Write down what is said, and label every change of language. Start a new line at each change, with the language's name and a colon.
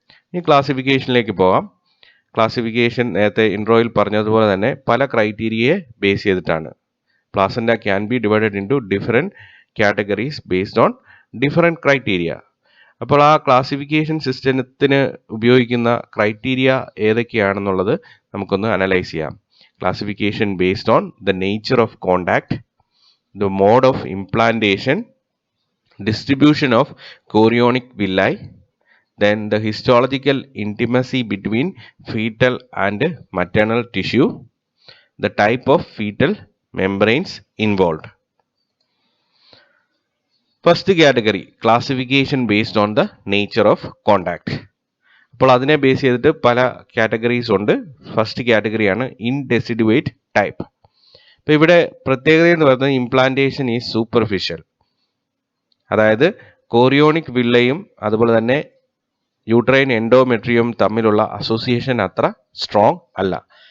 Malayalam: ഇനി ക്ലാസിഫിക്കേഷനിലേക്ക് പോകാം. ക്ലാസിഫിക്കേഷൻ നേരത്തെ ഇൻട്രോയിൽ പറഞ്ഞതുപോലെ തന്നെ പല ക്രൈറ്റീരിയയെ ബേസ് ചെയ്തിട്ടാണ്.
English: Placenta can be divided into different categories based on different criteria.
Malayalam: അപ്പോൾ ആ ക്ലാസിഫിക്കേഷൻ സിസ്റ്റത്തിന് ഉപയോഗിക്കുന്ന ക്രൈറ്റീരിയ ഏതൊക്കെയാണെന്നുള്ളത് നമുക്കൊന്ന് അനലൈസ് ചെയ്യാം.
English: Classification based on the nature of contact, the mode of implantation, distribution of chorionic villi, then the histological intimacy between fetal and maternal tissue, the type of fetal membranes involved. First category, classification based on the nature of contact.
Malayalam: അപ്പോൾ അതിനെ base ചെയ്തിട്ട് പല categories ഉണ്ട്. First കാറ്റഗറിയാണ് ഇൻഡെസിഡുവേറ്റ് type. ഇപ്പോൾ ഇവിടെ പ്രത്യേകത എന്ന് പറയുന്നത്
English: Implantation is superficial.
Malayalam: അതായത് കോറിയോണിക് വില്ലയും അതുപോലെ തന്നെ യൂട്രൈൻ എൻഡോമെട്രിയം തമ്മിലുള്ള അസോസിയേഷൻ അത്ര സ്ട്രോങ് അല്ല.